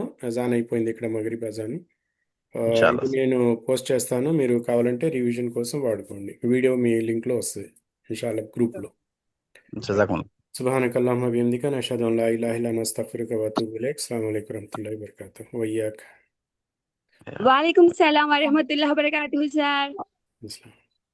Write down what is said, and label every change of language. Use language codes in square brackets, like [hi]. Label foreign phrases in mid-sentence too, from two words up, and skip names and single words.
[te] అజాన్ అయిపోయింది ఇక్కడ, మగరిబ్ అజాన్. इंशाल्लाह ఇది నేను పోస్ట్ చేస్తాను, మీరు కావాలంటే రివిజన్ కోసం వాడుకోండి. వీడియో మీ లింక్లో వస్తుంది ఇన్షాల్లా గ్రూప్లో. जज़ाकुमुल्लाह [ar] سبحانك اللهم وبحمدك نشهد أن لا إله إلا أنت أستغفرك وأتوب إليك. السلام عليكم ورحمة الله وبركاته. وإياك. وعليكم السلام ورحمة الله وبركاته सर। [te] ఇస్లాం.